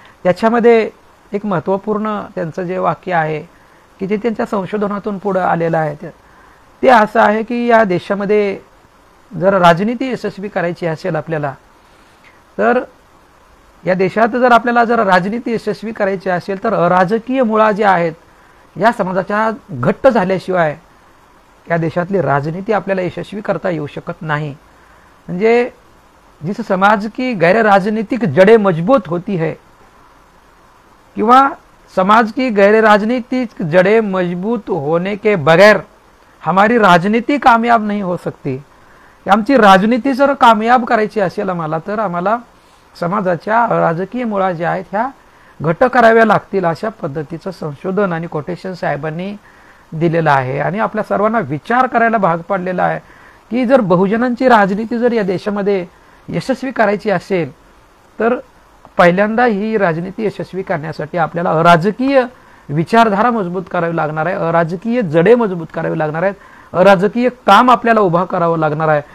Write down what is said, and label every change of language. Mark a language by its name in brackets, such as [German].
[Marathi] त्याच्यामध्ये एक महत्त्वपूर्ण त्यांचं जे वाक्य आहे की जे त्यांच्या संशोधनातून पुढं आलेलं आहे, ते असं आहे की या देशामध्ये जर राजनीती यशस्वी करायची असेल आपल्याला, तर या देशात जर आपल्याला राजनीती यशस्वी करायची असेल तर अराजकीय मुळा जे आहेत या समाजाच्या घट्ट झाल्याशिवाय या देशातली राजनीती आपल्याला यशस्वी करता येऊ शकत नाही. [Hindi] म्हणजे जिस समाज की गैर राजनीतिक जड़ें मजबूत होती है, किंवा समाज की गैर राजनीतिक जड़ें मजबूत होने के बगैर हमारी राजनीति कामयाब नहीं हो सकती. [Marathi] आमची राजनीती जर कामयाब करायची असेल आम्हाला, तर आम्हाला समाजाच्या राजकीय मुळा ज्या आहेत ह्या घट्ट कराव्या लागतील, अशा पद्धतीचं संशोधन आणि कोटेशन साहेबांनी दिलेलं आहे. आणि आपल्या सर्वांना विचार करायला भाग पाडलेला आहे की जर बहुजनांची राजनीती जर या देशामध्ये यशस्वी करायची असेल, तर पहिल्यांदा ही राजनीती यशस्वी करण्यासाठी आपल्याला अराजकीय विचारधारा मजबूत करावी लागणार आहे, अराजकीय जडे मजबूत करावी लागणार आहेत, अराजकीय काम आपल्याला उभा करावं लागणार आहे.